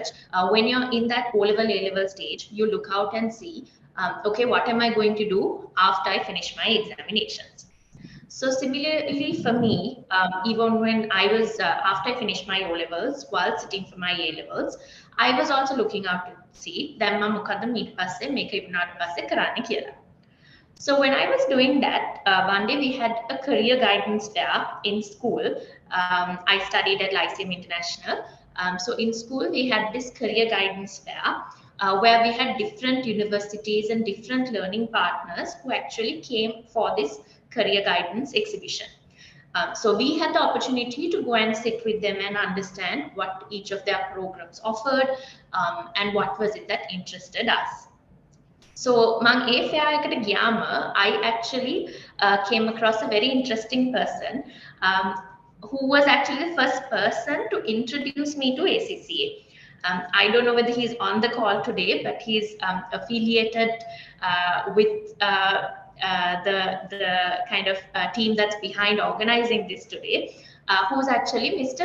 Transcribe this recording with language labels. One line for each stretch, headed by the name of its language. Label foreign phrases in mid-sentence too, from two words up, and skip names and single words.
English: When you're in that O-level, A-level stage, you look out and see, okay, what am I going to do after I finish my examinations? So similarly for me, even when I was, after I finished my O-levels, while sitting for my A-levels, I was also looking out to see
Sinhala: දැන් මම මොකද්ද ඊට පස්සේ මේක ඉවරනාට පස්සේ කරන්න කියලා.
English: So when I was doing that, one day we had a career guidance fair in school. I studied at Lyceum International. So in school, we had this career guidance fair where we had different universities and different learning partners who actually came for this career guidance exhibition. So we had the opportunity to go and sit with them and understand what each of their programs offered and what was it that interested us. So mang
Sinhala: ඒ fair එකට ගියාම
English: I actually came across a very interesting person who was actually the first person to introduce me to ACCA. I don't know whether he's on the call today, but he's affiliated with the kind of team that's behind organizing this today, who's actually Mr.